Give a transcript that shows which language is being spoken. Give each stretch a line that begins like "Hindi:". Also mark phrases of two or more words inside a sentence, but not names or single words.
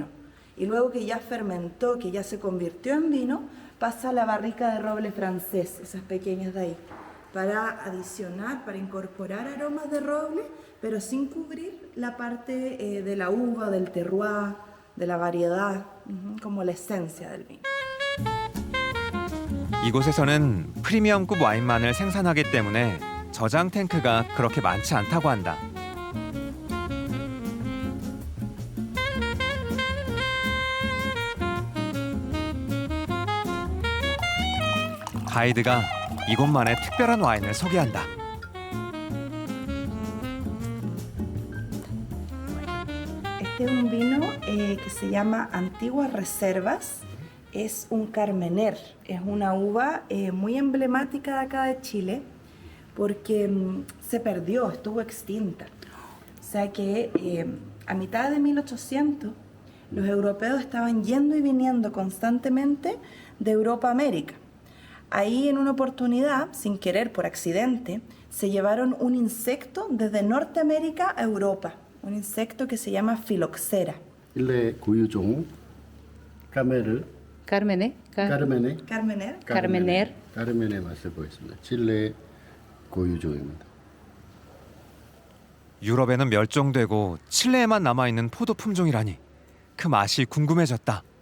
Spanish: Y luego que ya fermentó, que ya se convirtió en vino, pasa a la barrica de roble francés, esas pequeñas de ahí, para adicionar, para incorporar aromas de roble, pero sin cubrir la parte de la uva, del terroir, de la variedad, como la esencia del vino.
Korean: 이곳에서는 프리미엄급 와인만을 생산하기 때문에 저장 탱크가 그렇게 많지 않다고 한다. 가이드가 이곳만의 특별한 와인을 소개한다.
Spanish: Este es un vino que se llama Antiguas Reservas. Es un Carmener. Es una uva muy emblemática de acá de Chile porque se perdió, estuvo extinta. O sea que a mitad de 1800 los europeos estaban yendo y viniendo constantemente de Europa a América. Ahí en una oportunidad, sin querer, por accidente, se llevaron un insecto desde Norteamérica a Europa. Un insecto que se llama Filoxera.
Korean: 일레 고유종 카메르 Carmener. 까르메네 Carmener. Carmener. 까르메네 맛을 보겠습니다. 칠레 고유종입니다. 유럽에는 멸종되고 칠레에만 남아있는 포도 품종이라니 그 맛이 궁금해졌다.